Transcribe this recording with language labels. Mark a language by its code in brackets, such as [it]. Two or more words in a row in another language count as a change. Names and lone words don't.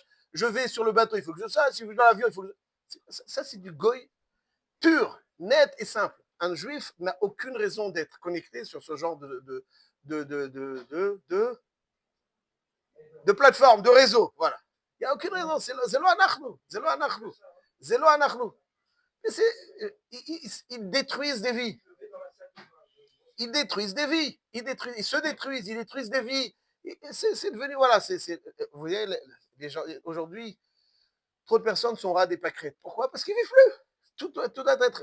[fr] Je vais sur le bateau, il faut que je le sache. Si je vais dans l'avion, il faut que je... Ça, c'est du goy pur, net et simple. Un juif n'a aucune raison d'être connecté sur ce genre de plateforme, de réseau. Voilà. Il n'y a aucune raison. C'est [he] לא אנחנו. [fr] C'est [he] לא אנחנו. C'est לא אנחנו. [fr] Ils détruisent des vies. Ils détruisent des vies. Ils se détruisent. Ils détruisent des vies. C'est devenu, voilà. Vous voyez, les gens, aujourd'hui, trop de personnes sont rats des pâquerettes. Pourquoi? Parce qu'ils ne vivent plus. Tout doit être.